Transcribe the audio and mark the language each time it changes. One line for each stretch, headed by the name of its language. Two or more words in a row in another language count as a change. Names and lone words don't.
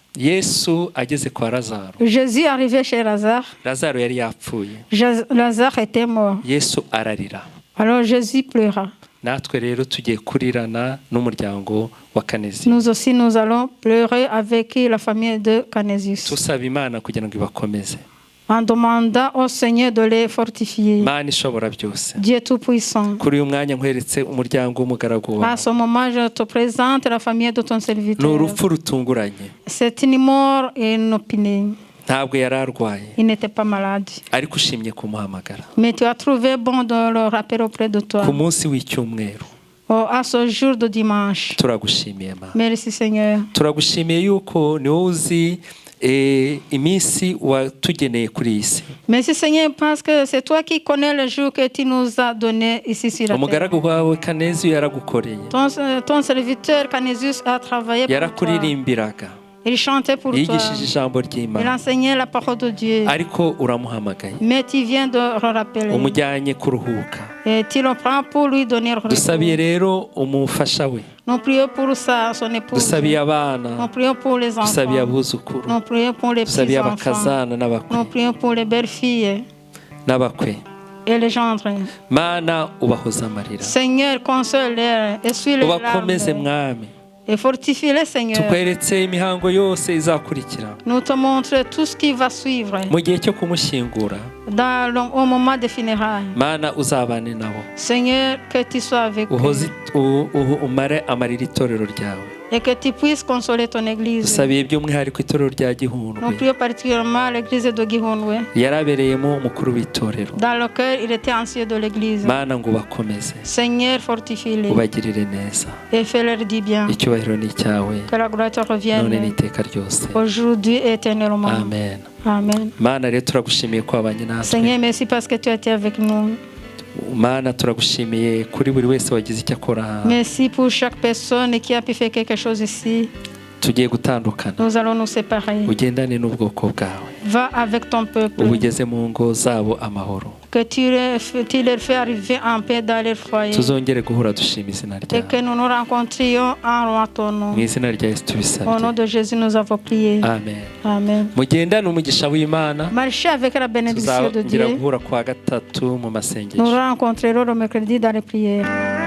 Kinyarwanda: Yesu ageze kwa Lazaro.
French: Jésus arrivait chez Lazare.
Kinyarwanda: Lazaro yari yapfuye.
French: Lazare était mort.
Kinyarwanda: Yesu ararira.
French: Alors Jésus pleura.
Kinyarwanda: Natwe rero tugiye kurirana n'umuryango wa Kanezi.
French: Nous aussi nous allons pleurer avec la famille de Canisius.
Kinyarwanda: Tusaba Imana kugira ngo ibakomeze.
French: En demandant au Seigneur de les fortifier.
Kinyarwanda: Imana ishobora byose.
French: Dieu tout-puissant.
Kinyarwanda: Kuri uyu mwanya nkweretse umuryango w'umugaragu wawe.
French: À ce moment, je te présente la famille de ton serviteur.
Kinyarwanda: Ni urupfu rutunguranye.
French: C'est une mort inopinée.
Kinyarwanda: Ntabwo yari arwaye.
French: Il n'était pas malade.
Kinyarwanda: Ariko ushimye kumuhamagara.
French: Mais tu as trouvé bon de le rappeler auprès de toi.
Kinyarwanda: Ku munsi w'icyumweru.
French: À ce jour de dimanche.
Kinyarwanda: Turagushimiye Mana.
French: Merci Seigneur.
Kinyarwanda: Turagushimiye yuko ni wowe uzi iminsi watugeneye kuri iyi si.
French: Merci Seigneur parce que c'est toi qui connais le jour que tu nous as donné ici sur la terre.
Kinyarwanda: Umugaragu wawe Kanezi yaragukoreye.
French: Ton serviteur Canisius a travaillé pour toi.
Kinyarwanda: Yarakuririmbiraga.
French: Il chantait pour toi.
Kinyarwanda: Yigishije ijambo ry'Imana.
French: Il enseignait la parole de Dieu.
Kinyarwanda: Ariko uramuhamagaye.
French: Mais tu viens de le rappeler.
Kinyarwanda: Umujyanye kuruhuka.
French: Et tu le prends pour lui donner repos.
Kinyarwanda: Dusabiye rero umufasha we.
French: Nous prions pour son épouse.
Kinyarwanda: Dusabiye abana.
French: Nous prions pour les enfants.
Kinyarwanda: Dusabiye abuzukuru.
French: Nous prions pour les
Kinyarwanda: Dusabiye
French: petits-enfants.
Kinyarwanda: abakazana n'abakwe.
French: Nous prions pour les belles-filles
Kinyarwanda: N'abakwe.
French: et les gendres.
Kinyarwanda: Mana ubahoza amarira.
French: Seigneur, console-les, essuie les
Kinyarwanda: Ubakomeze
French: larmes
Kinyarwanda: mwami.
French: et fortifie-les, Seigneur.
Kinyarwanda: Tukweretse imihango yose izakurikira.
French: Nous te montrons tout ce qui va suivre
Kinyarwanda: Mu gihe cyo kumushyingura.
French: au moment des funérailles.
Kinyarwanda: Mana uzabane nabo.
French: Seigneur, que tu sois avec eux
Kinyarwanda: umare amarira itorero ryawe.
French: et que tu puisses consoler ton église.
Kinyarwanda: Dusabiye by'umwihariko itorero rya Gihundwe.
French: Nous prions particulièrement l'église de Gihundwe,
Kinyarwanda: Yarabereyemo umukuru w'itorero.
French: dans lequel il était ancien de l'église.
Kinyarwanda: Mana ngo ubakomeze.
French: Seigneur, fortifie-les
Kinyarwanda: Ubagirire neza.
French: et fais-leur du bien.
Kinyarwanda: Icyubahiro ni icyawe.
French: Que la gloire te
Kinyarwanda: None
French: revienne
Kinyarwanda: n'iteka ryose.
French: aujourd'hui et éternellement.
Kinyarwanda: Amen.
French: Amen.
Kinyarwanda: Mana rero turagushimiye ko wabanye natwe.
French: Seigneur, merci parce que tu as été avec nous.
Kinyarwanda: Mana turagushimiye kuri buri wese wagize icyo akora.
French: Merci pour chaque personne qui a pu faire quelque chose ici.
Kinyarwanda: Tugiye gutandukana.
French: Nous allons nous séparer.
Kinyarwanda: Ugendane n'ubwoko bwawe.
French: Va avec ton peuple.
Kinyarwanda: Ubugeze mu ngo zabo amahoro.
French: Que tu leur fais arriver en paix dans leur foyer.
Kinyarwanda: Tuzongere guhura dushima izina
French: Et que
Kinyarwanda: ryawe.
French: nous nous rencontrions en roi ton nom.
Kinyarwanda: Mu izina rya Yesu
French: Au nom
Kinyarwanda: tubisabye.
French: de Jésus, nous avons prié.
Kinyarwanda: Amen.
French: Amen.
Kinyarwanda: Mugendane umugisha w'Imana.
French: Marchez avec la bénédiction de
Kinyarwanda: Tuzongera
French: Dieu.
Kinyarwanda: guhura kwa gatatu mu
French: Nous
Kinyarwanda: masengesho.
French: rencontrerons le mercredi dans les prières.